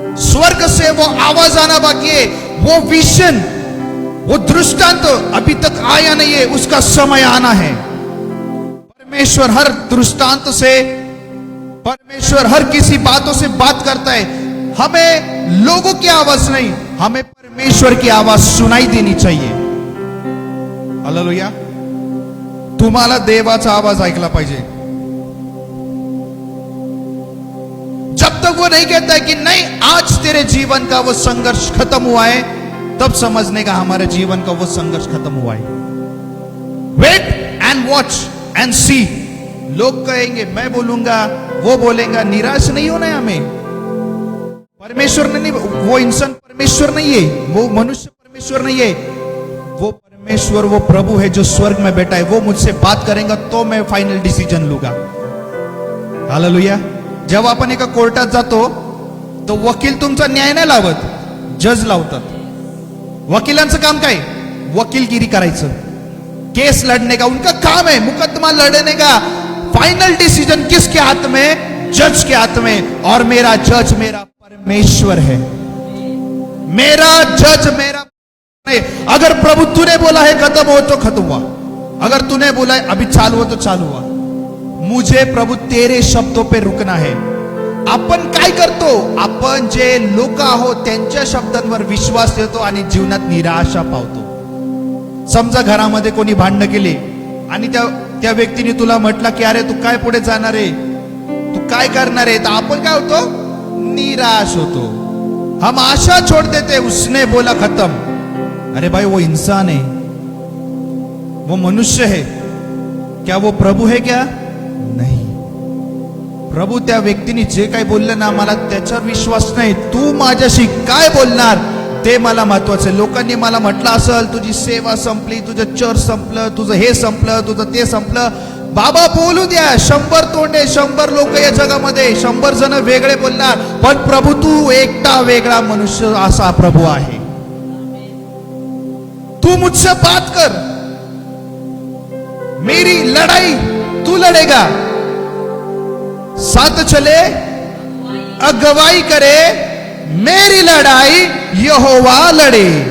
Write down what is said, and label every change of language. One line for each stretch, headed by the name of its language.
Hindi: स्वर्ग से वो आवाज आना बाकी है. वो विजन, वो दृष्टांत अभी तक आया नहीं है, उसका समय आना है. परमेश्वर हर दृष्टांत से, परमेश्वर हर किसी बातों से बात करता है. हमें लोगों की आवाज नहीं, हमें परमेश्वर की आवाज सुनाई देनी चाहिए. हालेलुया.
Marathi: तुम्हाला देवाचा आवाज ऐकला पाहिजे.
Hindi: जब तक वो नहीं कहता है कि नहीं आज तेरे जीवन का वो संघर्ष खत्म हुआ है, तब समझने का हमारे जीवन का वो संघर्ष खत्म हुआ है।
English: Wait and watch and see.
Hindi: लोग कहेंगे, मैं बोलूंगा, वो बोलेगा, निराश नहीं होना है हमें। परमेश्वर ने नहीं, वो इंसान परमेश्वर नहीं है, वो मनुष्य परमेश्वर नहीं है, वो परमेश्वर, वो प्रभु है जो स्वर्ग में बैठा है। वो मुझसे बात करेगा तो मैं फाइनल डिसीजन लूंगा। हालेलुया।
Marathi: जेव्हा आपण एका कोर्टात जातो तो वकील तुमचा न्याय नाही लावत, जज लावतात। वकिलांचं काम काय? वकीलगिरी करायचं,
Hindi: केस लड़ने का उनका काम है, मुकदमा लड़ने का। फाइनल डिसीजन किसके हाथ में? जज के हाथ में। और मेरा जज मेरा परमेश्वर है, मेरा जज मेरा नहीं। अगर प्रभु तूने बोला है खत्म हो तो खत्म हुआ, अगर तूने बोला है अभी चालू हो तो चालू हुआ। मुझे प्रभु तेरे शब्दों पे रुकना है।
Marathi: आपण काय करतो? आपण जे लोक आहोत त्यांच्या शब्दांवर विश्वास ठेवतो आणि जीवनात निराशा पावतो। समजा घरामध्ये कोणी भांडण केले आणि त्या व्यक्तीने तुला म्हटलं की अरे तू काय पुढे जाणार आहे, तू काय करणार आहे, तर आपण काय होतो? निराश होतो।
Hindi: हम आशा छोड़ देते, उसने बोला खत्म। अरे भाई वो इंसान है, वो मनुष्य है, क्या वो प्रभु है क्या? नहीं।
Marathi: प्रभु त्या व्यक्तीने जे काही बोललं ना, मला त्याच्यावर विश्वास नाही। तू माझ्याशी काय बोलणार ते मला महत्वाचं आहे। लोकांनी मला म्हटलं असेल तुझी सेवा संपली, तुझं चर्च संपलं, तुझं हे संपलं, तुझं ते संपलं। बाबा बोलू द्या, 100 तोंडे, 100 लोक या जगामध्ये, 100 जण वेगळे बोलणार, पण प्रभु तू एकटा वेगळा मनुष्य असा प्रभु आहे।
Hindi: तू मुझसे बात कर, मेरी लड़ाई तू लड़ेगा, साथ चले अगुवाई करे, मेरी लड़ाई यहोवा लड़े।